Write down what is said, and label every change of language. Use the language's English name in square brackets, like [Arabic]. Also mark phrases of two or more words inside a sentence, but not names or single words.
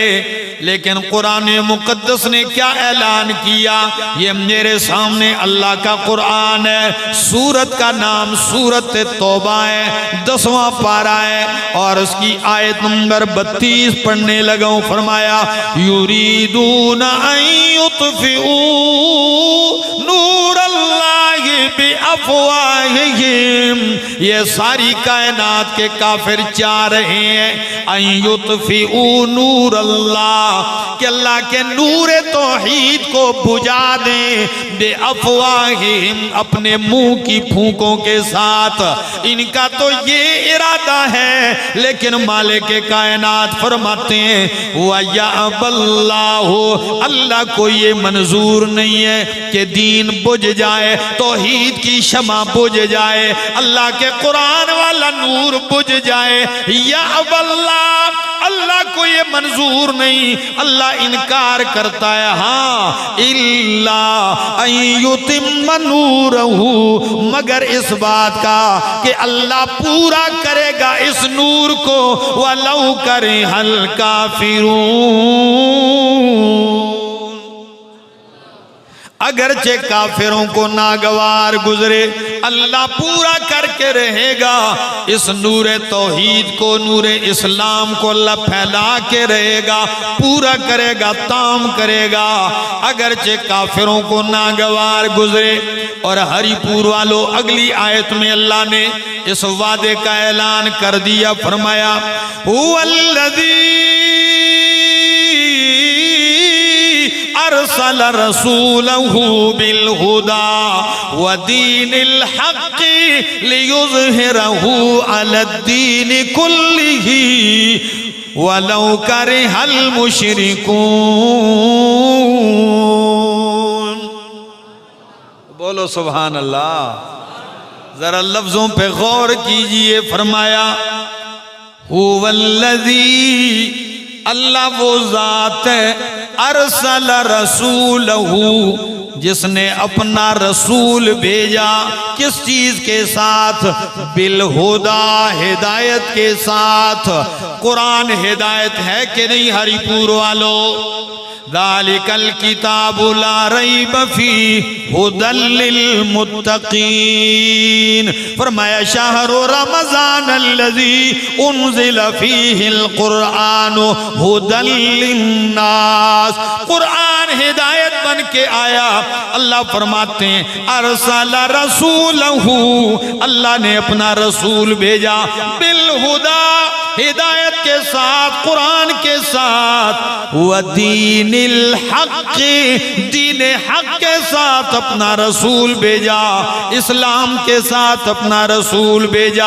[Hindi] लेकिन कुरान मुकद्दस ने क्या ऐलान किया? ये मेरे सामने अल्लाह का कुरान है। सूरत का नाम सूरत तौबा है, 10वां पारा है और उसकी आयत नंबर 32 पढ़ने लगा। [Arabic] फरमाया يريدون أن يطفئوا نور الله بأفواههم. [Hindi] ये सारी कायनात के काफिर चाह रहे हैं [Arabic] أن يطفئوا نور الله, [Hindi] कि अल्लाह के नूर तौहीद को बुझा दें, बिअफ़वाहिहिम, अपने मुंह की फूंकों के साथ। इनका तो ये इरादा है, लेकिन मालिक के कायनात फरमाते हैं वयअबल्लाहु, अल्लाह को ये मंजूर नहीं है कि दीन बुझ जाए, तौहीद की शमा बुझ जाए, अल्लाह के कुरान वाला नूर बुझ जाए। [Arabic] يأبى الله, [Hindi] अल्लाह को ये मंजूर नहीं। अल्लाह इनकार करता है, हाँ [Arabic] إلا أن يتم نوره, [Hindi] मगर इस बात का कि अल्लाह पूरा करेगा इस नूर को, [Arabic] ولو كره الكافرون, [Hindi] अगरचे काफिरों को नागवार गुजरे, अल्लाह पूरा करके रहेगा इस नूर तौहीद को, नूर इस्लाम को अल्लाह फैला के रहेगा, पूरा करेगा, ताम करेगा, अगरचे काफिरों को नागवार गुजरे। और हरिपुर वालों, अगली आयत में अल्लाह ने इस वादे का ऐलान कर दिया। [Arabic] फरमाया هو الذي أرسل رسوله بالهدى ودين الحق ليظهره على الدين كله ولو كره المشركون. बोलो سبحان الله. [Hindi] जरा लफ्जों पे गौर कीजिए। फरमाया हुवल्लज़ी अल्लाह वो ज़ात है [Arabic] أرسل رسوله, [Hindi] जिसने अपना रसूल भेजा किस चीज के साथ? [Arabic] بالهدى, [Hindi] हिदायत के साथ। कुरान हिदायत है कि नहीं हरिपुर वालों? [Arabic] ذلك الكتاب لا ريب فيه هدى للمتقين. फरमाया شهر رمضان الذي أنزل فيه القرآن هدى للناس. [Hindi] कुरान हिदायत बन के आया। अल्लाह फरमाते हैं [Arabic] أرسل رسوله, [Hindi] अल्लाह ने अपना रसूल भेजा [Arabic] بالهدى, [Hindi] हिदायत के साथ, कुरान के साथ, [Arabic] ودين الحق, [Hindi] दीन हक़ के साथ अपना रसूल भेजा, इस्लाम के साथ अपना रसूल भेजा।